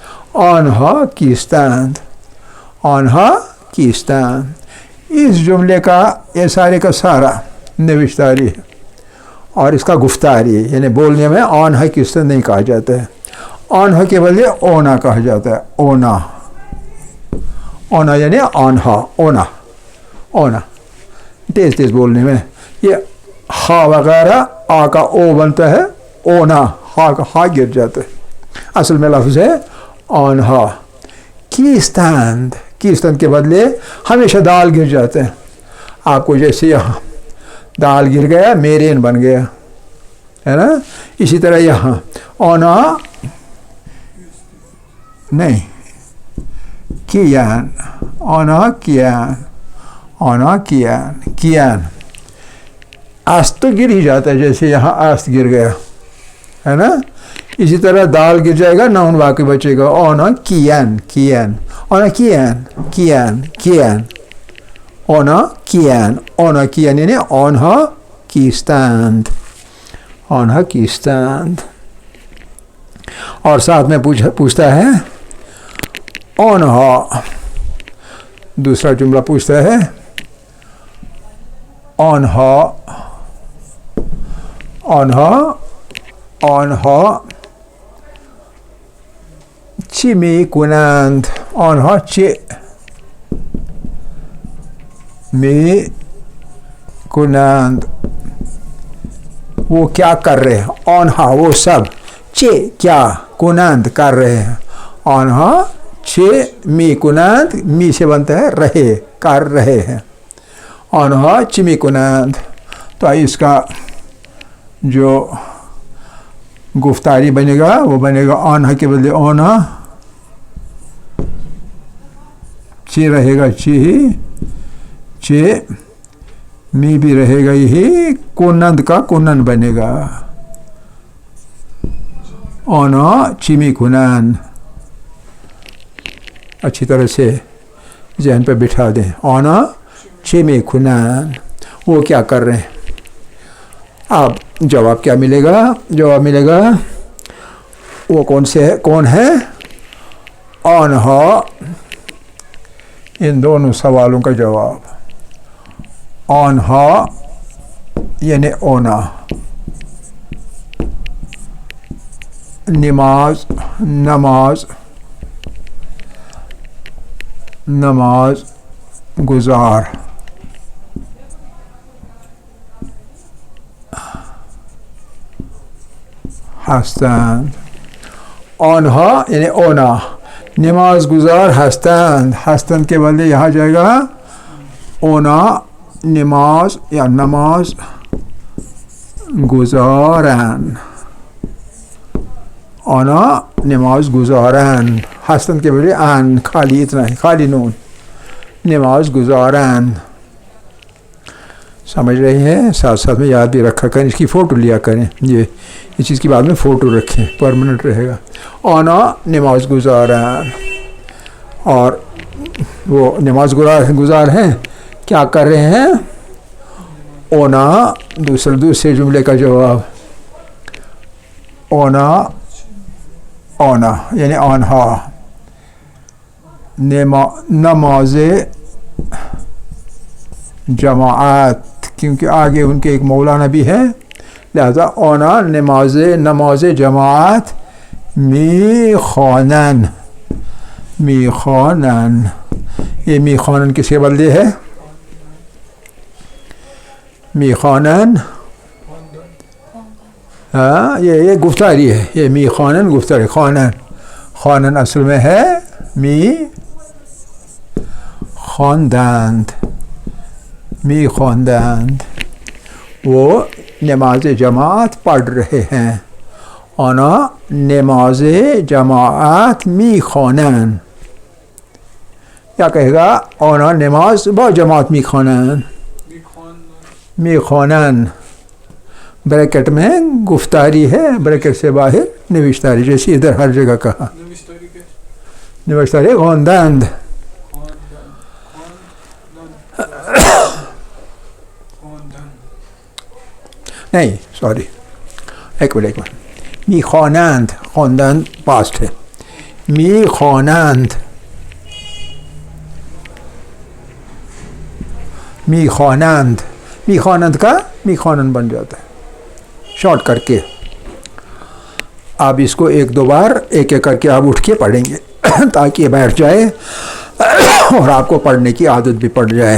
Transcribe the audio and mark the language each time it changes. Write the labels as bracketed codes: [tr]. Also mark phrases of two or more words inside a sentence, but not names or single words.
[fa] آنہا کیستند، آنہا کیستند. [ur] اس جملے کا یہ سارے کا سارا نوشتاری ہے اور اس کا گفتاری ہے. یعنی بولنے میں [fa] آنہا کیستند [ur] نہیں کہا جاتا ہے. آنہا کے بدلے اونا کہا جاتا ہے. [fa] اونا یعنی آنہا، اونا. [ur] تیز بولنے میں یہ ہا وغیرہ آ کا او بنتا ہے، اونا ہا کا ہا گر جاتا ہے. اصل میں لفظ ہے آنہا. کیستند کے بدلے ہمیشہ دال گر جاتے ہیں. آپ کو جیسے یہاں دال گر گیا، میرین بن گیا ہے نا. اسی طرح یہاں اونا نہیں، [fa] کیان، اونا کیان. [ur] آست تو گر ہی جاتا ہے، جیسے یہاں آست گر گیا ہے نا. اسی طرح دال گر جائے گا، نون باقی بچے گا. [fa] اونا کیان، اونا کیان. اونا کیان یعنی آنها کیستند. آنها کیستند. [ur] اور ساتھ میں پوچھتا ہے آنها. دوسرا جملہ پوچھتا ہے [fa] آنها چی میکنند. آنها چی میکنند [ur] وہ کیا کر رہے ہیں. آنها وہ سب. چی کیا کنند کر رہے ہیں. [fa] آنها چی میکنند [ur] می سے بنتا ہے رہے کر رہے ہیں. [fa] آنها چی میکنند. [ur] تو اس کا جو گفتاری بنے گا وہ بنے گا آنها کے بدلے آنا. چی رہے گا چی می بھی رہے گا یہی. کنند کا کنن بنے گا. [fa] آنا چی میکنند. [ur] اچھی طرح سے ذہن پہ بٹھا دیں. [fa] آنا چی میکنند [ur] وہ کیا کر رہے ہیں. اب جواب کیا ملے گا. جواب ملے گا وہ کون ہے. آنها. ان دونوں سوالوں کا جواب آنها یعنی اونا. [fa] نماز گزار. هستند. آنها یعنی اونا نماز گزار هستند. [ur] هستند کے بدلے یہاں جائے گا [fa] اونا نماز [ur] یا [fa] نماز گزارن. آنا نماز گزارن. [ur] هستند کے بدلے ان خالی اتنا ہے خالی نون. [fa] نماز گزارن. [ur] سمجھ رہی ہیں. ساتھ ساتھ میں یاد بھی رکھا کریں. اس کی فوٹو لیا کریں. یہ اس چیز کی بعد میں فوٹو رکھیں پرماننٹ رہے گا. [fa] آنا نماز گزارن. [ur] اور وہ نماز گزار ہیں کیا کر رہے ہیں. اونا دوسرے جملے کا جواب [fa] اونا یعنی آنها نماز جماعت [ur] کیونکہ آگے ان کے ایک مولانا بھی ہے لہذا [fa] اونا نماز جماعت میخوانن. [ur] یہ میخوانن کس کے بدلے ہے. میخوانن یہ گفتاری ہے. یہ میخوانن گفتاری. خوانن اصل میں ہے [fa] می خواندند. [ur] وہ نماز جماعت پڑھ رہے ہیں. [fa] آنا نماز جماعت میخوانند. [ur] کیا کہے گا. [fa] آنا نماز با جماعت میخوانند. [ur] بریکٹ میں گفتاری ہے بریکٹ سے باہر نوشتاری جیسی ادھر ہر جگہ کہا. [fa] نوشتاری خواندند. [ur] نہیں سوری ایک منٹ میخوانند. خواندند پاسٹ ہے. میخوانند کا میخوانند بن جاتا ہے شارٹ کر کے. آپ اس کو ایک دو بار ایک کر کے آپ اٹھ کے پڑھیں گے تاکہ یہ بیٹھ جائے اور آپ کو پڑھنے کی عادت بھی پڑ جائے.